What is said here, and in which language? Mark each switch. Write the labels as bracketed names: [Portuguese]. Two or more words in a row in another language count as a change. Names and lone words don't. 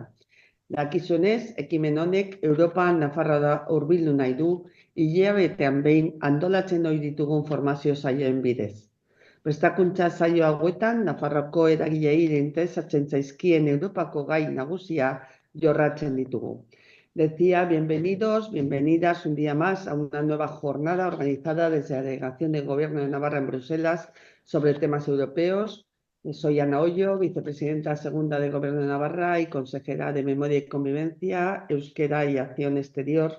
[Basque] Dakizunez, ekimen honek Europa Nafarroa hurbildu nahi du, hilabetean behin antolatzen ohi ditugun formazio saioen bidez. Prestakuntza saio hauetan, Nafarroko eragileei interesatzen zaizkien Europako gai nagusia jorratzen ditugu. [Spanish] Decía, bienvenidos, bienvenidas un día más a una nueva jornada organizada desde la Delegación del Gobierno de Navarra en Bruselas sobre temas europeos. Soy Ana Hoyo, vicepresidenta segunda del Gobierno de Navarra y consejera de Memoria y Convivencia, Euskera y Acción Exterior.